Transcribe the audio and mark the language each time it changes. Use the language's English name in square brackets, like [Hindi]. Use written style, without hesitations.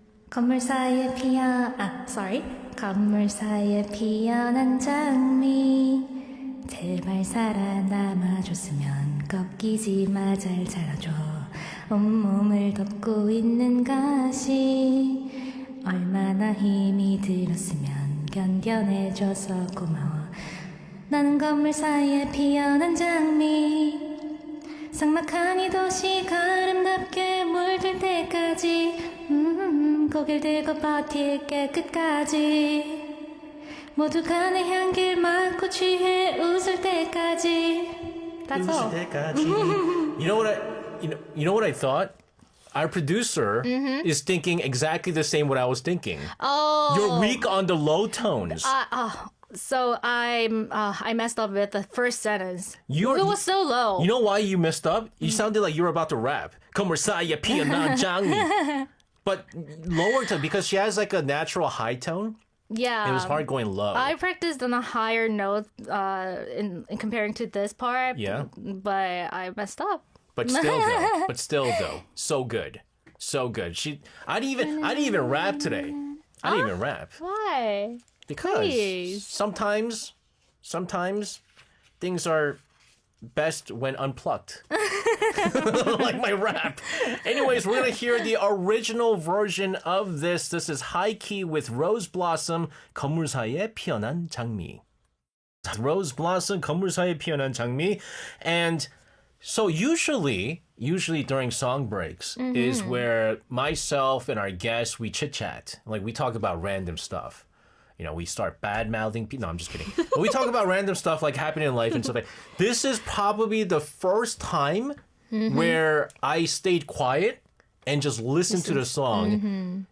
[Korean] 건물 사이에 [English] sorry. [Korean] 건물 사이에 피어난 장미 제발 살아남아줬으면 꺾이지 마 잘 자라줘 온몸을 덮고 있는 가시 얼마나 힘이 들었으면 견뎌내줘서 고마워 나는 건물 사이에 피어난 장미 삭막한 이 도시가 아름답게 물들 때까지 고개를 들고 버틸게 끝까지 모두가 내 향기를 맡고 취해 웃을 때까지 [English] That's all. You know what I thought? Our producer is thinking exactly the same what I was thinking. Oh. You're weak on the low tones. So I messed up with the first sentence. It was so low. You know why you messed up? You sounded like you were about to rap. [Korean] 건물 사이에 피어난 장미. [English] But lower tone, because she has like a natural high tone. Yeah. It was hard going low. I practiced on a higher note in comparing to this part. Yeah. But I messed up. But still though, so good. So good. I didn't even rap today. I didn't even rap. Why? Because Please. sometimes things are best when unplugged. Like my rap. Anyways, we're going to hear the original version of this. This is High Key with Rose Blossom, 건물 사이에 피어난 장미. Rose Blossom, 건물 사이에 피어난 장미. And so usually during song breaks is where myself and our guests, we chit-chat. Like we talk about random stuff. You know, we start bad-mouthing people. No, I'm just kidding. But we talk about random stuff like happening in life and stuff like that. This is probably the first time where I stayed quiet and just listened to the song.